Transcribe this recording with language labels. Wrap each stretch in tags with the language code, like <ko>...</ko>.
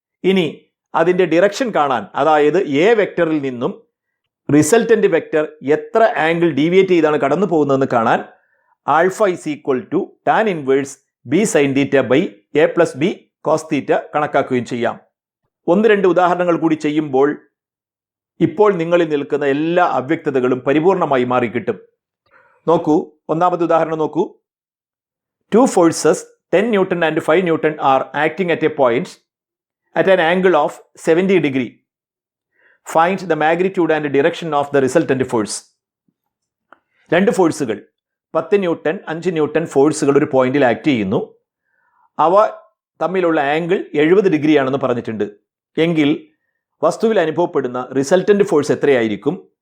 <ml>ഇനി അതിൻ്റെ ഡിറക്ഷൻ കാണാൻ, അതായത് എ വെക്ടറിൽ നിന്നും റിസൾട്ടൻ്റ് വെക്ടർ എത്ര ആംഗിൾ ഡീവിയേറ്റ് ചെയ്താണ് കടന്നു പോകുന്നതെന്ന് കാണാൻ</ml> <en>alpha is equal to tan inverse B sine theta by A plus B cos theta</en> <ml>കണക്കാക്കുകയും ചെയ്യാം. 1-2 ഉദാഹരണങ്ങൾ കൂടി ചെയ്യുമ്പോൾ ഇപ്പോൾ നിങ്ങളിൽ നിൽക്കുന്ന എല്ലാ അവ്യക്തതകളും പരിപൂർണമായി മാറിക്കിട്ടും. നോക്കൂ, ഒന്നാമത്തെ ഉദാഹരണം നോക്കൂ.</ml> <en>2 forces 10 Newton and 5 Newton are acting at a point at an angle of 70 degree. Find the magnitude and direction of the resultant force.</en> <ml>2 ഫോഴ്സുകൾ 10 ന്യൂട്ടൺ 5 ന്യൂട്ടൺ ഫോഴ്സുകൾ ഒരു പോയിന്റിൽ ആക്ട് ചെയ്യുന്നു. അവ തമ്മിലുള്ള ആംഗിൾ 70 ഡിഗ്രിയാണെന്ന് പറഞ്ഞിട്ടുണ്ട്. എങ്കിൽ വസ്തുവിൽ അനുഭവപ്പെടുന്ന റിസൾട്ടൻ്റ് ഫോഴ്സ് എത്രയായിരിക്കും?</ml>